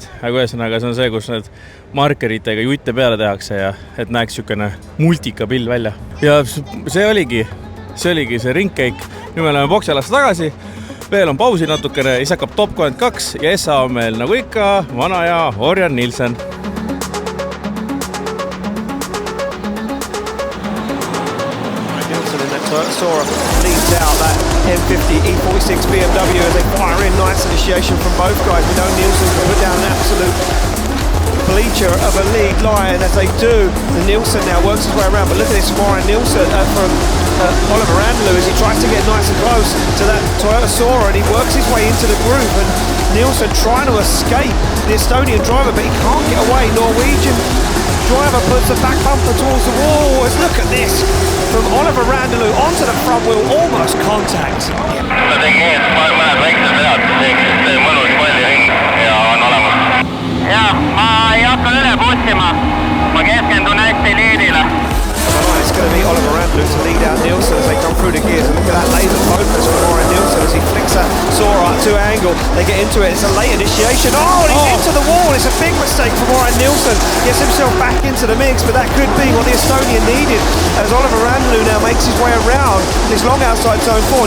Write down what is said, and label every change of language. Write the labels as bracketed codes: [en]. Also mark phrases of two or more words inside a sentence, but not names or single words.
[et] Aga ühesõnaga see on see, kus need markeritega jutte peale tehakse ja et näeks sükene multika pill välja. Ja see oligi see ringkäik. Nüüd me oleme boksialast tagasi, veel on pausi natukene, siis hakkab Top 32 ja SA on meil nagu ikka vana ja Orjan Nilsen. [en] Sora leads out that M50 E46 BMW as they fire in. Nice initiation from both guys. We know Nielsen can put down an absolute bleacher of a lead line as they do. The Nielsen now works his way around, but look at this Warren Nielsen from Oliver Randalou as he tries to get nice and close to that Toyota Sora and he works his way into the groove and Nielsen trying to escape the Estonian driver, but he can't get away. Norwegian driver puts the back bumper towards the wall. Look at this from Oliver Randalou onto the front wheel, almost contact. [et] Ma tegin mõned väiksed vead, see mõnus palliring ja on olemas. Ja, ma ei hakka üle pussima, ma keskendun hästi liidile. [en] It's going to be Oliver Randalou to lead out Nielsen as they come through the gears. Look at that laser focus from Warren Nielsen as he flicks that Sora to angle. They get into it. It's a late initiation. Oh, and he's into the wall. It's a big mistake for Warren Nielsen. Gets himself back into the mix, but that could be what the Estonian needed as Oliver Randalou now makes his way around this long outside zone 4.